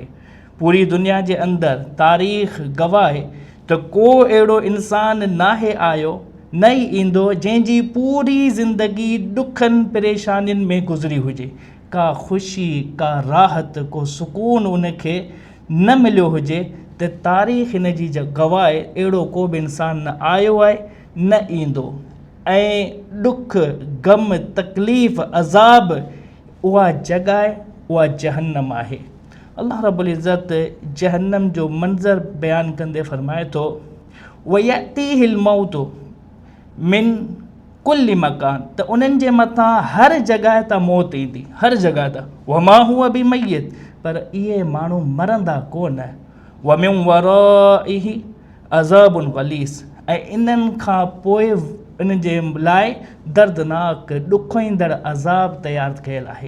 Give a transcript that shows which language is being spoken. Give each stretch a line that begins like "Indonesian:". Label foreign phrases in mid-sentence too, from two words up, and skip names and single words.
Sindhi: पूरी दुनिया जे अंदरि तारीख़ गवाह आहे त को अहिड़ो इंसान नाहे आयो न ई ईंदो जंहिंजी पूरी ज़िंदगी ॾुखनि परेशानियुनि में गुज़री हुजे, का ख़ुशी, का राहत, को सुकून उनखे न मिलियो हुजे, त तारीख़ इन जी गवाह आहे अहिड़ो को बि इंसानु न आयो आहे न ईंदो। ऐं ॾुख, ग़म, तकलीफ़, अज़ाब, उहा जॻह उहा जहन्नम आहे। अल्लाह रब्बुल इज़्ज़त जहन्नम जो मंज़र बयानु कंदे फ़रमाए थो,
Arabic: ويأتيه الموت من كل مكان,
Sindhi: त उन्हनि जे मथां हर जॻह तां मौत ईंदी, हर जॻह तां।
Arabic: وما هو بميت,
Sindhi: पर इहे माण्हू मरंदा कोन।
Arabic: ومن ورائه عذاب غليظ,
Sindhi: ऐं इन्हनि खां पोइ इन जे लाइ दर्दनाक ॾुखोईंदड़ अज़ाब तयारु कयल आहे।